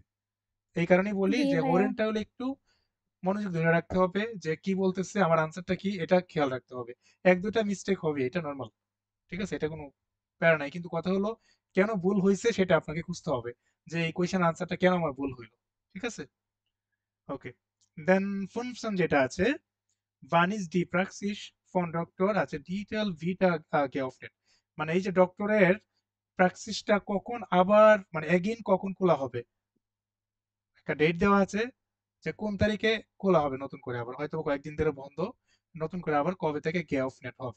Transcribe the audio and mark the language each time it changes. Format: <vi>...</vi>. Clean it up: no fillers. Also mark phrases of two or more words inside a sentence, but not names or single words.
<bn>এই কারণেই বলি যে হরেনটা হলে একটু মনোযোগ ধরে রাখতে হবে, যে কি বলতেছে, আমার আনসারটা কি, এটা খেয়াল রাখতে হবে। এক দুটা মিস্টেক হবে, এটা নর্মাল, ঠিক আছে, এটা কোনো প্যারা নাই। কিন্তু কথা হলো কেন ভুল হয়েছে সেটা আপনাকে খুঁজতে হবে, যে এই</bn> <en>question answer</en> <bn>কেন আমার ভুল হইলো, ঠিক আছে।</bn> <en>okay, then</en> <bn>15 যেটা আছে,</bn> <de>wann ist die Praxis von Doktor,</de> <bn>আছে ডিটেল ভিটা geöffnet, মানে এই যে ডক্টরের প্র্যাকসিসটা কখন আবার মানে এগেইন কখন খোলা হবে, একটা ডেট দেওয়া আছে যে কোন তারিখে খোলা হবে নতুন করে, আবার হয়তো কয়েকদিন ধরে বন্ধ, নতুন করে আবার কবে থেকে geöffnet হবে।</bn>